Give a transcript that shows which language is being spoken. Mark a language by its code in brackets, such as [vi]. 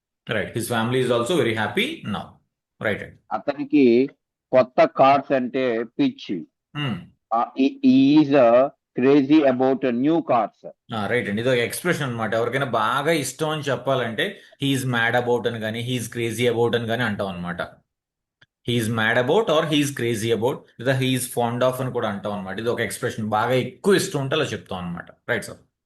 [en] Right, his family is also very happy now, right అండి. [te] అతనికి కొత్త కార్స్ అంటే పిచ్చి. [en] He is crazy about new cars. [te] Right అండి, ఇది ఒక ఎక్స్ప్రెషన్ అనమాట. ఎవరికైనా బాగా ఇష్టం అని చెప్పాలంటే [en] he's mad about [te] అని కానీ [en] he's crazy about [te] అని కానీ అంటాం అనమాట. [en] he's mad about or he's crazy about, [te] లేదా హీఈస్ ఫాండ్ ఆఫ్ అని కూడా అంటాం అనమాట. ఇది ఒక ఎక్స్ప్రెషన్, బాగా ఎక్కువ ఇష్టం ఉంటే అలా చెప్తాం అనమాట, రైట్ సార్.